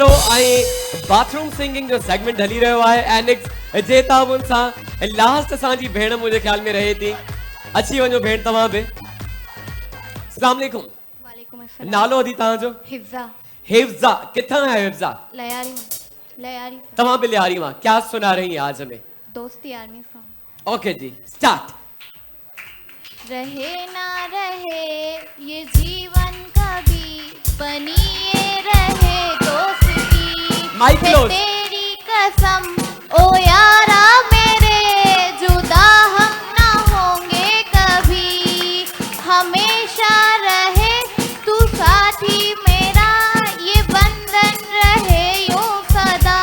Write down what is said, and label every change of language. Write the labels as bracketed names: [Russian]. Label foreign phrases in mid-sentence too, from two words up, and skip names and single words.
[Sindhi] आई [English] bathroom singing [Sindhi] जो सेगमेंट हली रहो है एनिक्स जे ताबुन सा। लास्ट असांजी भेण मुझे ख्याल में रहे थी, अची वञो भेण तव्हां बि। [Arabic] السلام علیکم. وعلیکم السلام. [Sindhi] नालो अदी तव्हां जो? हिफ्जा। हिफ्जा, किथां है हिफ्जा? लयारी लयारी तव्हां बि लियारी मां। [Urdu] کیا سنا رہی ہیں آج ہمیں? دوستی آرمی سانگ. اوکے جی، سٹارٹ. رہے نا رہے یہ جیون کبھی، بنی یہ رہے دوستی. माइक है क्लोज। تیری قسم او یارا میرے، جدا ہم نا ہوں گے کبھی، ہمیشہ رہے تو ساتھی میرا، یہ بندھن رہے یوں سدا.